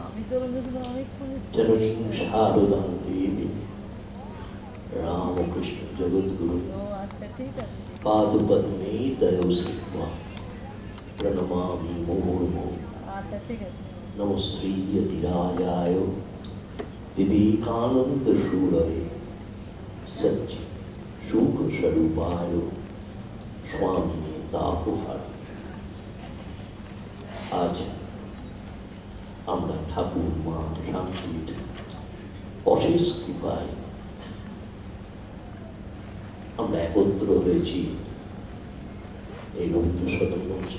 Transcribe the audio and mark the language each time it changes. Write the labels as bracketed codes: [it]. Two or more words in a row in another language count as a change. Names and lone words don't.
[sa] जननीं शारदां देवीं रामकृष्ण जगद्गुरुं पादपद्मे दयो स्थित्वा प्रणमामि मुहुर्मुहुः। नमो श्रीयतिराजाय विवेकानन्दशूरये सच्चित् सुखस्वरूपाय स्वामिने दाहुहारिणे। [bn] आज আমরা ঠাকুর মা শান্তির অশেষ কৃপায় আমরা একত্র হয়েছি এই রবীন্দ্র সদন মঞ্চে।